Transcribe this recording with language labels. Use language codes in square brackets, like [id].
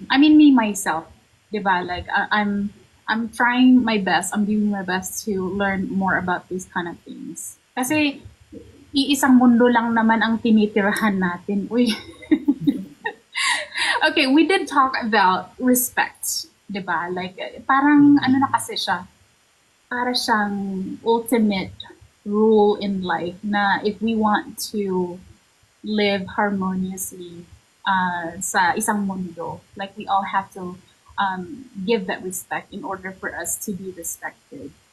[en] I mean, me myself, diba? Like I'm trying my best. I'm doing my best to learn more about these kind of things. [tl] Kasi iisang mundo lang naman ang tinitirahan natin. Uy. [en] Okay, we did talk about respect, diba? [tl] Like parang ano na kasi siya. Para siyang [en] ultimate rule in life na if we want to live harmoniously [tl] sa isang mundo, [en] like we all have to give that respect in order for us to be respected.